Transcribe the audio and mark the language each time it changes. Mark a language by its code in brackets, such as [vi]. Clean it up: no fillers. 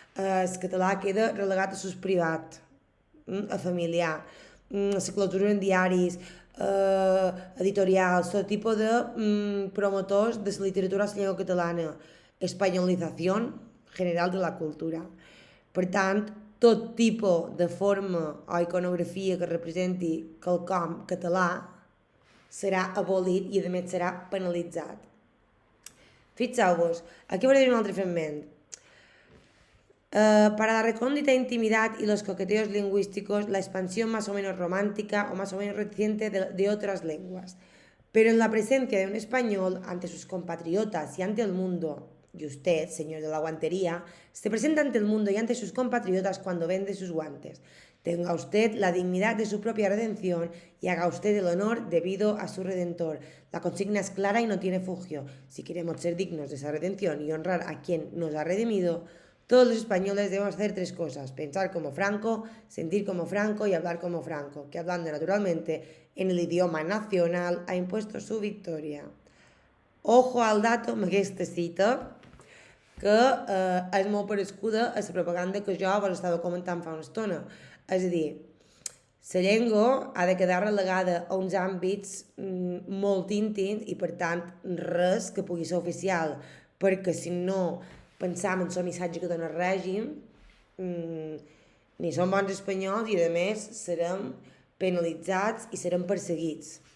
[ca] El català queda relegat a l'ús privat, a familiar, a la clausura en diaris, editorials, tot tipus de promotors de la literatura a la llengua catalana, espanyolització general de la cultura. Per tant, tot tipus de forma o iconografia que representi quelcom català serà abolit i a més serà penalitzat. Fixeu-vos, aquí veurem un altre fragment. [es] Para la recóndita intimidad y los coqueteos lingüísticos, la expansión más o menos romántica o más o menos reciente de otras lenguas. Pero en la presencia de un español ante sus compatriotas y ante el mundo, y usted, señor de la guantería, se presenta ante el mundo y ante sus compatriotas cuando vende sus guantes. Tenga usted la dignidad de su propia redención y haga usted el honor debido a su Redentor. La consigna es clara y no tiene fugio. Si queremos ser dignos de esa redención y honrar a quien nos ha redimido, todos los españoles debemos hacer tres cosas: pensar como Franco, sentir como Franco y hablar como Franco, que hablando naturalmente en el idioma nacional ha impuesto su victoria. Ojo al dato [ca] amb aquesta cita, que és molt parescuda a la propaganda que jo vos estava comentant fa una estona. És a dir, La llengua ha de quedar relegada a uns àmbits molt íntims i, per tant, res que pugui ser oficial, perquè si no pensam en el missatge que dona el règim, ni som bons espanyols i, a més, serem penalitzats i serem perseguits.